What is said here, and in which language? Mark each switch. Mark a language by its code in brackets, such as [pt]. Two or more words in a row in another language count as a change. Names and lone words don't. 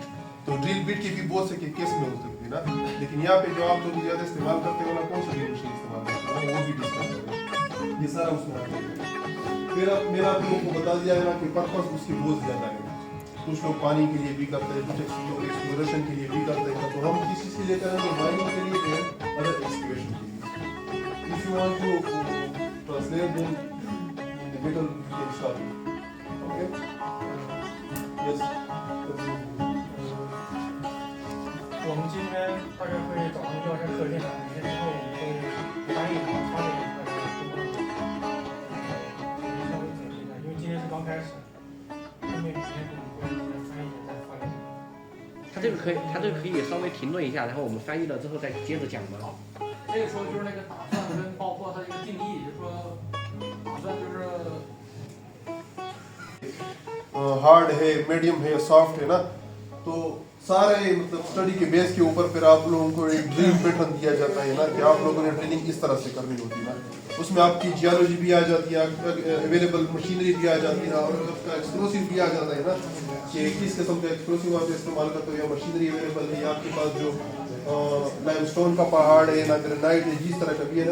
[ur] تو [en] drill bit [ur] کی بھی بہت سے کیس میں ہو سکتی ہے نا, لیکن یہاں پہ جو آپ لوگ زیادہ استعمال کرتے ہیں نا, کون سا [en] drill machine [ur] استعمال کرتے ہیں وہ بھی ڈسکس کریں گے. یہ سارا اس میں آ جائے گا. پھر اب میں آپ لوگوں کو بتا دیا ہے نا کہ پرپز اس کی بہت زیادہ ہے. کچھ لوگ پانی کے لیے بھی کرتے ہیں, کچھ ایکسپلوریشن کے لیے بھی کرتے ہیں. تو ہم کس چیز کے لیے کریں گے؟ مائننگ کے لیے ہے, [en] other excavation [ur] کے لیے. [en] If you want to translate them in the middle, you can start. Okay? Yes. [zh] 我们今天大概会早上就要在课件上，每天之后我们会翻译好发给大家中文组，稍微解释一下，因为今天是刚开始，后面几天我们会先翻译再发给你。它这个可以稍微停顿一下，然后我们翻译了之后再接着讲吗？这个时候就是那个打算跟包括它这个定义，就是说打算就是 [ur] ہارڈ ہے, میڈیم ہے, سافٹ ہے نا. تو سارے مطلب اسٹڈی کے بیس کے اوپر پھر آپ لوگوں کو ایک [en] drill pattern [ur] دیا جاتا ہے نا, کہ آپ لوگوں نے ڈرلنگ اس طرح سے کرنی ہوتی ہے نا. اس میں آپ کی جیولوجی بھی آ جاتی ہے, [en] available machinery [ur] بھی آ جاتی ہے, اور اس کا ایکسپلوسیو بھی آ جاتا ہے نا, کہ کس قسم کا ایکسپلوسیو آپ استعمال کرتے ہو, یا [en] machinery available [ur] ہے, یا آپ کے پاس جو [en] lime stone [ur] کا پہاڑ ہے, نا گرینائٹ ہے, جس طرح کا بھی ہے نا.